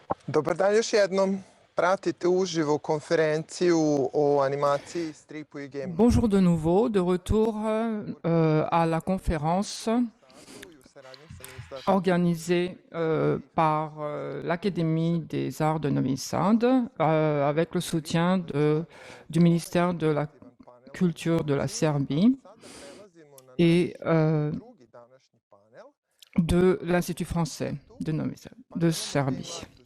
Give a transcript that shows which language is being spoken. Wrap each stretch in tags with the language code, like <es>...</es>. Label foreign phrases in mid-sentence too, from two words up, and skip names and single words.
<sr>Dobar dan još jednom. Pratite uživo konferenciju o animaciji, stripu i gamingu.</sr> <fr>Bonjour de nouveau, de retour à la conférence organisée par l'Académie des Arts de Novi Sad avec le soutien du ministère de la Culture de la Serbie et de l'Institut français de Novi Sad, de Serbie.</fr>